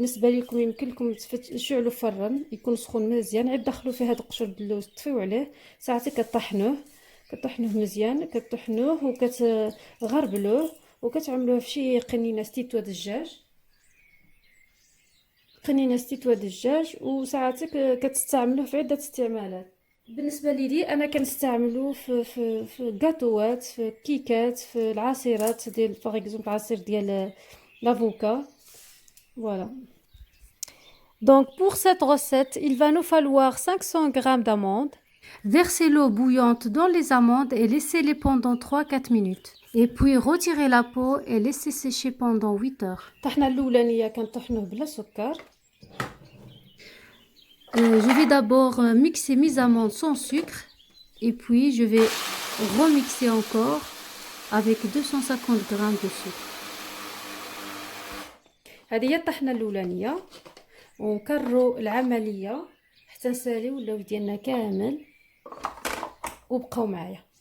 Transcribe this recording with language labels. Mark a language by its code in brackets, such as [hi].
[ar] بالنسبه لكم يمكن لكم تشعلوا الفران يكون سخون مزيان، عاد دخلوا فيه هاد القشور ديال اللوز، طفيو عليه ساعتك كطحنوه مزيان، كطحنوه وكتغربلوه وكتعملوه في شي قنينه ستيتوا دجاج، وساعتك كتستعملوه في عده استعمالات. بالنسبه لي انا كنستعملو في غاتوات، في كيكات، في العصيرات ديال باغ اكزومبل عصير ديال l'avocat. [fr] Voilà. Donc pour cette recette, il va nous falloir 500 g d'amandes. Versez l'eau bouillante dans les amandes et laissez-les pendant 3-4 minutes. Et puis retirez la peau et laissez sécher pendant 8 heures. [ar] طحنا الاولانيه كنطحنوه بلا سكر. [fr] Je vais d'abord mixer mes amandes sans sucre et puis je vais remixer encore avec 250 g de sucre. [ar] هذه هي الطحنه الاولانيه، ونكرروا العمليه حتى نساليو اللوز ديالنا كامل وبقاو معايا.